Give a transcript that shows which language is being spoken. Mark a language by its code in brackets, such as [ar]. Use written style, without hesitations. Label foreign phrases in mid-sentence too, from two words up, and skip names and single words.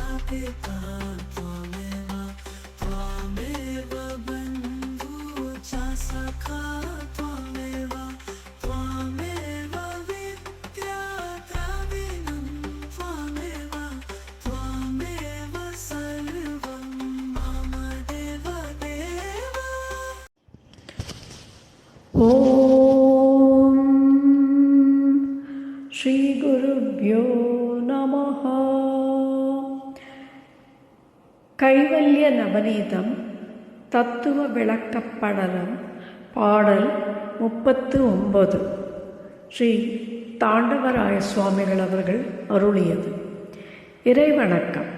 [sa] पिता त्वमेव त्वमेव बन्धुः च सखा त्वमेव त्वमेव विद्या द्रविणं त्वमेव त्वमेव सर्वं मम देव देव। ओं श्री गुरुभ्यो नमः. [ta] கைவல்ய நவநீதம் தத்துவ விளக்கப்படலம் பாடல் 39 ஸ்ரீ தாண்டவராய சுவாமிகள் அவர்கள் அருளியது. இறைவணக்கம்.